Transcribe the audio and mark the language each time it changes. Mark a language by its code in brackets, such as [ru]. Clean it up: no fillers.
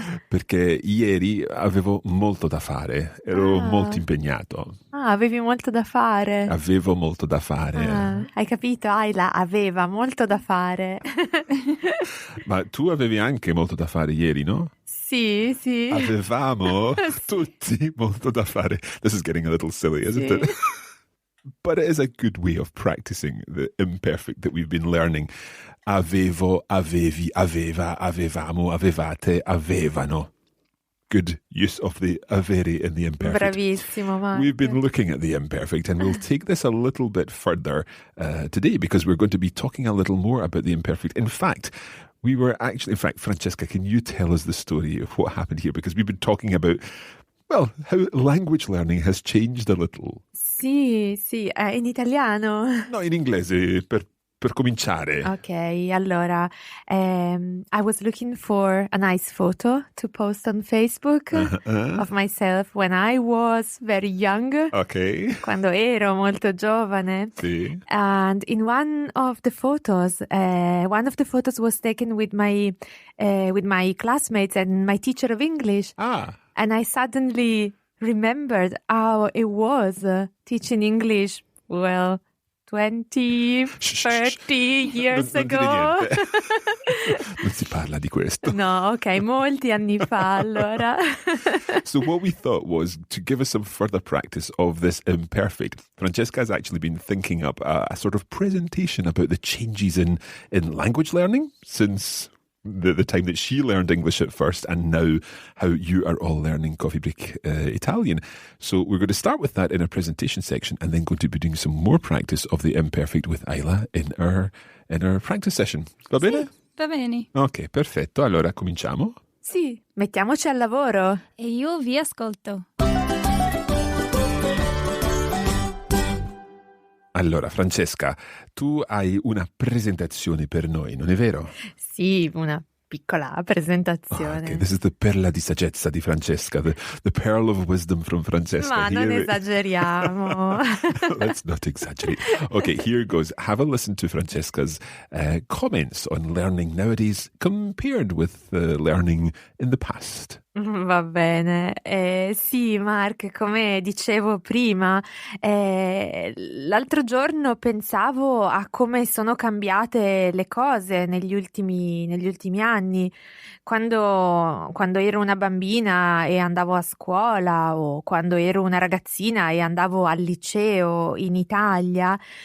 [it] Perché ieri avevo molto da fare, ero molto impegnato. Avevi molto da fare. Avevo molto da fare. Hai capito, Ayla aveva molto da fare. Ma tu avevi anche molto da fare ieri, no? Sì. Avevamo tutti molto da fare. [en] This is getting a little silly, isn't it? But it is a good way of practicing the imperfect that we've been learning. [it] Avevo, avevi, aveva, avevamo, avevate, avevano. [en] Good use of the avere in the imperfect. [it] Bravissimo, Mark. [en] We've been looking at the imperfect and we'll take this a little bit further today because we're going to be talking a little more about the imperfect. In fact, Francesca, can you tell us the story of what happened here? Because we've been talking about, well, how language learning has changed a little. [it] Sì, in italiano. No, in inglese, per cominciare. [en] Ok, allora, I was looking for a nice photo to post on Facebook of myself when I was very young. Ok. [it] Quando ero molto giovane. Sì. [en] And in one of the photos was taken with my classmates and my teacher of English. And I suddenly remembered how it was teaching English, 20, 30 years ago. [it] Non si parla di questo. No, ok, molti anni fa allora. [en] So what we thought was to give us some further practice of this imperfect. Francesca has actually been thinking up a sort of presentation about the changes in language learning since the time that she learned English at first and now how you are all learning Coffee Break Italian. So we're going to start with that in our presentation section and then going to be doing some more practice of the imperfect with Isla in our practice session. [it] Va bene? Sì, va bene. Ok, perfetto. Allora cominciamo? Sì, mettiamoci al lavoro. E io vi ascolto. Allora, Francesca, tu hai una presentazione per noi, non è vero? Sì, una piccola presentazione. [en] Okay, this is the [it] perla di saggezza di Francesca, [en] the pearl of wisdom from Francesca. [it] Ma non esageriamo. [en] Let's not exaggerate. Okay, here goes. Have a listen to Francesca's comments on learning nowadays compared with learning in the past. [it] Va bene, sì Mark, come dicevo prima, l'altro giorno pensavo a come sono cambiate le cose negli ultimi anni, quando ero una bambina e andavo a scuola o quando ero una ragazzina e andavo al liceo in Italia.